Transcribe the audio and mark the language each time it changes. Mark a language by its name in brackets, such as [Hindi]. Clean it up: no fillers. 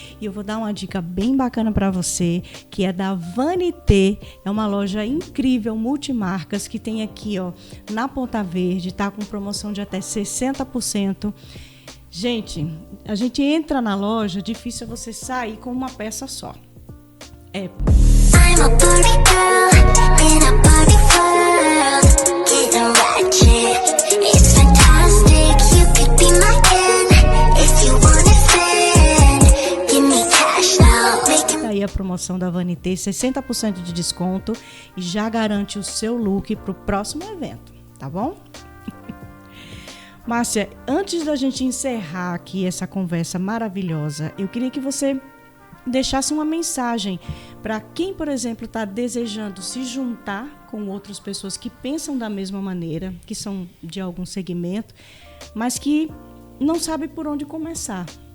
[Portuguese] E eu vou dar uma dica bem bacana para você, que é da Vanité. É uma loja incrível, multimarcas, que tem aqui, ó, na Ponta Verde, tá com promoção de até 60%. Gente, a gente entra na loja, difícil é você sair com uma peça só. [English] I'm a Barbie girl in a Barbie world, getting ratchet, it's fantastic, you could be my Ken, if you wanna spend, give me cash now. [Portuguese] Daí a promoção da Vanité, 60% de desconto e já garante o seu look para o próximo evento, tá bom? Márcia, antes da gente encerrar aqui essa conversa maravilhosa, eu queria que você deixasse uma mensagem para quem, por exemplo, está desejando se juntar com outras pessoas que pensam da mesma maneira, que são de algum segmento, mas que não sabe por onde começar.